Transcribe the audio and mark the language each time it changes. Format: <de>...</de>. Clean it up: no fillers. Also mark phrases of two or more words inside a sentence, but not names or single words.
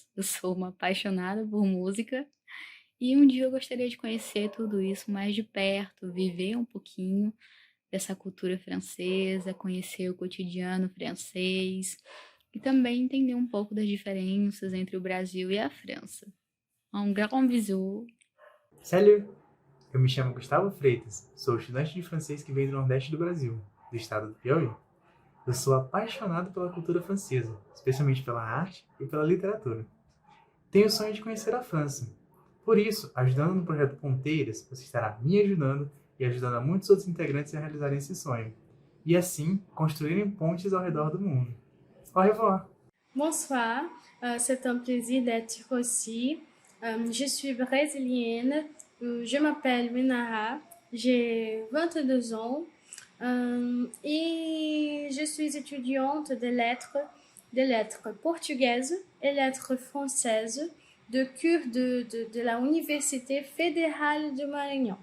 <pt>Eu sou uma apaixonada por música. E um dia eu gostaria de conhecer tudo isso mais de perto, viver um pouquinho dessa cultura francesa, conhecer o cotidiano francês e também entender um pouco das diferenças entre o Brasil e a França.</pt> <fr>Um grand bisou. Salut!</fr> <pt>Eu me chamo Gustavo Freitas, sou estudante de francês que vem do Nordeste do Brasil, do estado do Piauí. Eu sou apaixonado pela cultura francesa, especialmente pela arte e pela literatura. Tenho o sonho de conhecer a França. Por isso, ajudando no projeto Ponteiras, você estará me ajudando e ajudando a muitos outros integrantes a realizarem esse sonho. E assim, construírem pontes ao redor do mundo.</pt> <fr>Au revoir! Bonsoir, c'est un plaisir d'être ici. Je suis brésilienne, je m'appelle Minara, j'ai 22 ans et je suis étudiante de lettres portugaises et lettres françaises de cure de la Université fédérale de Maranhão.</fr>